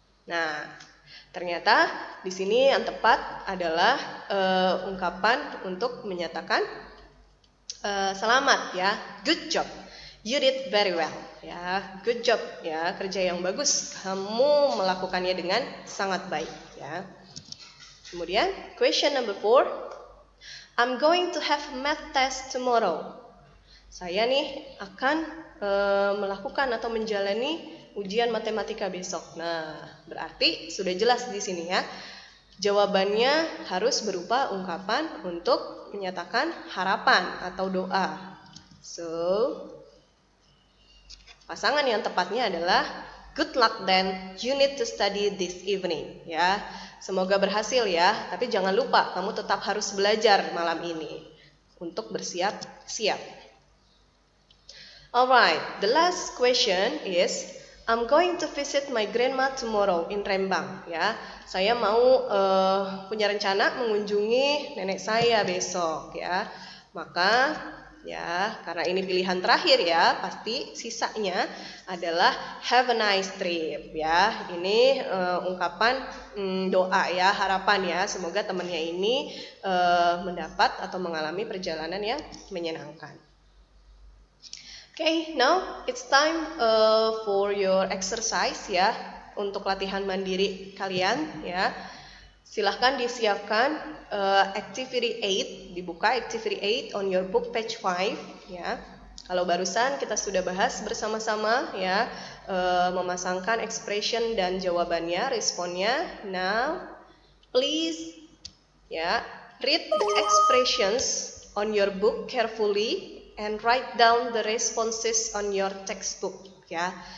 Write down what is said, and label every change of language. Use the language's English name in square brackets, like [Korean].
[Indonesian] Nah, ternyata di sini yang tepat adalah ungkapan untuk menyatakan selamat ya, [English] good job, you did very well [Indonesian] ya, good job ya, kerja yang bagus, kamu melakukannya dengan sangat baik ya. Kemudian [English] question number 4, I'm going to have math test tomorrow. [Indonesian] Saya nih akan melakukan atau menjalani ujian matematika besok. Nah, berarti sudah jelas di sini ya. Jawabannya harus berupa ungkapan untuk menyatakan harapan atau doa. [English] So, [Indonesian] pasangan yang tepatnya adalah [English] good luck then, you need to study this evening ya. [Indonesian] Semoga berhasil ya, tapi jangan lupa kamu tetap harus belajar malam ini untuk bersiap-siap. [English] Alright, the last question is I'm going to visit my grandma tomorrow in Rembang ya. [Indonesian] Saya mau punya rencana mengunjungi nenek saya besok ya. Maka ya, karena ini pilihan terakhir ya, pasti sisanya adalah [English] have a nice trip [Indonesian] ya. Ini ungkapan doa ya, harapan ya, semoga temannya ini mendapat atau mengalami perjalanan yang menyenangkan. [English] Okay, now it's time for your exercise ya, [Indonesian] untuk latihan mandiri kalian [English] ya. [Indonesian] Silahkan disiapkan activity 8, dibuka activity 8 [English] on your book page 5 [Indonesian] ya. Kalau barusan kita sudah bahas bersama-sama ya, memasangkan expression dan jawabannya, responnya. [English] Now please ya, read the expressions on your book carefully and write down the responses on your textbook ya.